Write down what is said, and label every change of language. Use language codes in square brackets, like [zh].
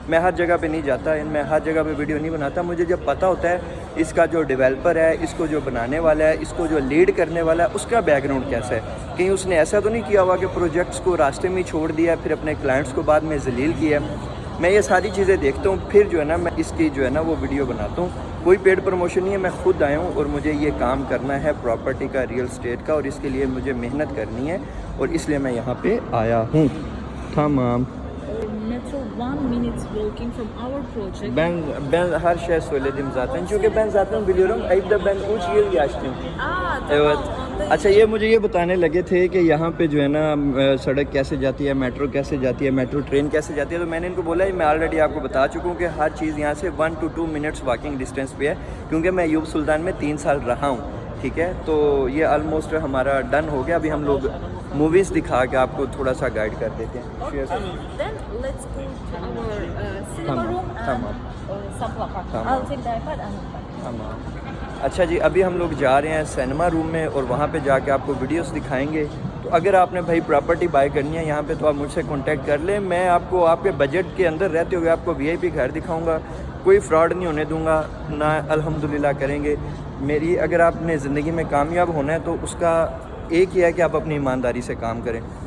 [hi] मैं हर जगह पे नहीं जाता, मैं हर जगह पे वीडियो नहीं बनाता। मुझे जब पता होता है इसका जो डेवलपर है, इसको जो बनाने वाला है, इसको जो लीड करने वाला है, उसका बैकग्राउंड कैसा है, कहीं उसने ऐसा तो नहीं किया हुआ कि प्रोजेक्ट्स को रास्ते में ही छोड़ दिया, फिर अपने क्लाइंट्स को बाद में जलील किया। मैं ये सारी चीज़ें देखता हूँ, फिर जो है ना मैं इसकी जो है ना वो वीडियो बनाता हूँ। कोई पेड प्रमोशन नहीं है, मैं खुद आया हूँ और मुझे ये काम करना है प्रॉपर्टी का, रियल स्टेट का, और इसके लिए मुझे मेहनत करनी है, और इसलिए मैं यहाँ पे आया हूँ। तमाम [en] Metro 1 minute walking from our project. [tr] Ben her şey söyledim zaten. Çünkü ben zaten biliyorum. Ayıp da ben 3 yıl yaştım. Evet. [hi] अच्छा, ये मुझे ये बताने लगे थे कि यहाँ पे जो है ना सड़क कैसे जाती है, मेट्रो कैसे जाती है, मेट्रो ट्रेन कैसे जाती है। तो मैंने इनको बोला मैं ऑलरेडी आपको बता चुका हूँ कि हर चीज़ यहाँ से 1 to 2 मिनट्स वॉकिंग डिस्टेंस पे है, क्योंकि मैं यूब सुल्तान में 3 साल रहा हूँ, ठीक है। तो ये ऑलमोस्ट हमारा डन हो गया। अभी हम लोग मूवीज़ दिखा के आपको थोड़ा सा गाइड कर देते हैं। [en] Then let's go to our cinema room and Sapla Park. I'll take the iPad and [hi] अच्छा जी, अभी हम लोग जा रहे हैं सिनेमा रूम में, और वहाँ पे जाके आपको वीडियोस दिखाएंगे। तो अगर आपने भाई प्रॉपर्टी बाय करनी है यहाँ पे, तो आप मुझसे कांटेक्ट कर लें। मैं आपको आपके बजट के अंदर रहते हुए आपको VIP घर दिखाऊंगा। कोई फ्रॉड नहीं होने दूंगा ना, अल्हम्दुलिल्लाह करेंगे। मेरी अगर आपने ज़िंदगी में कामयाब होना है तो उसका एक ही है कि आप अपनी ईमानदारी से काम करें।